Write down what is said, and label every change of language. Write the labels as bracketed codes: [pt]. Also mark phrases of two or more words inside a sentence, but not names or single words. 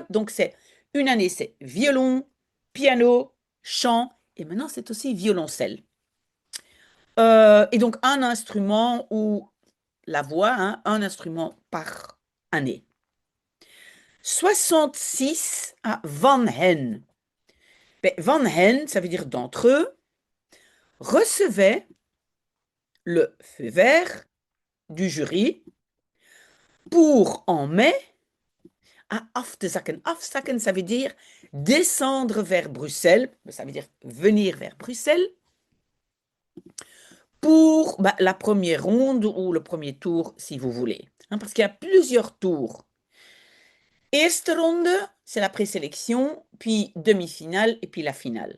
[fr] Donc, c'est une année, c'est violon, piano, chant, et maintenant, c'est aussi violoncelle. Et donc, un instrument ou la voix, hein, un instrument par année. [nl] 66 à Van Hen. Ben, van hen, [fr] ça veut dire d'entre eux, recevaient le feu vert du jury pour en mai à [nl] af te zakken. [fr] Afzakken, ça veut dire descendre vers Bruxelles, ça veut dire venir vers Bruxelles pour la première ronde ou le premier tour, si vous voulez. Hein, parce qu'il y a plusieurs tours. [nl] Eerste ronde, [fr] c'est la présélection, puis demi-finale et puis la finale.